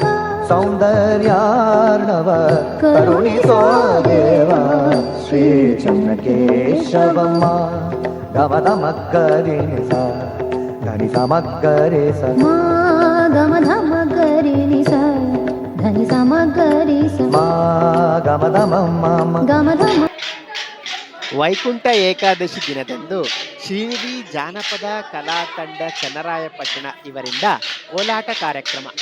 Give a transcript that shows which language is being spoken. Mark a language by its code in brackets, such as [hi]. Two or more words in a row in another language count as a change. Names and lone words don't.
[sa] सौन्दर्यार्णव करुणितो देव श्रीचन्नकेशवम् गमदमकरिणि सा धनि समकरे स मा गमधमगरि स धनि समगरि स मा गमदमम गमधम. [kn] ವೈಕುಂಠ ಏಕಾದಶಿ ದಿನದಂದು ಶ್ರೀನಿಧಿ ಜಾನಪದ ಕಲಾ ತಂಡ ಚನ್ನರಾಯಪಟ್ಟಣ ಇವರಿಂದ ಕೋಲಾಟ ಕಾರ್ಯಕ್ರಮ.